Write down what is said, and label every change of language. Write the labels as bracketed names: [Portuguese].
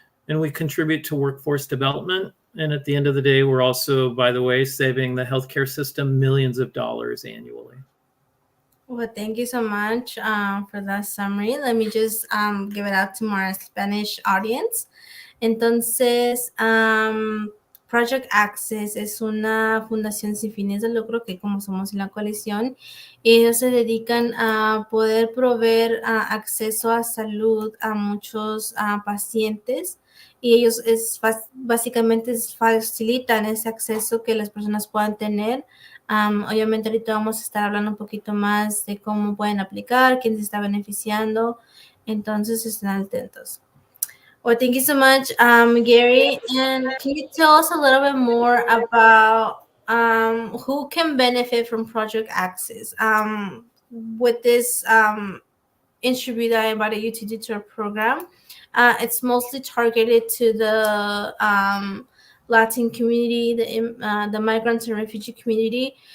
[English] And we contribute to workforce development. And at the end of the day, we're also, by the way, saving the healthcare system millions of dollars annually. Well, thank you so much for that summary. Let me just give it out to my Spanish audience. [Spanish] Entonces, Project Access es una fundación sin fines de lucro que como somos en la coalición, ellos se dedican a poder proveer acceso a salud a muchos pacientes y ellos básicamente facilitan ese acceso que las personas puedan tener. Obviamente ahorita vamos a estar hablando un poquito más de cómo pueden aplicar, quién se está beneficiando, entonces estén atentos. [English] Well, thank you so much, Gary. And can you tell us a little bit more about who can benefit from Project Access? With this interview that I invited you to do to our program, it's mostly targeted to the Latin community, the migrants and refugee community.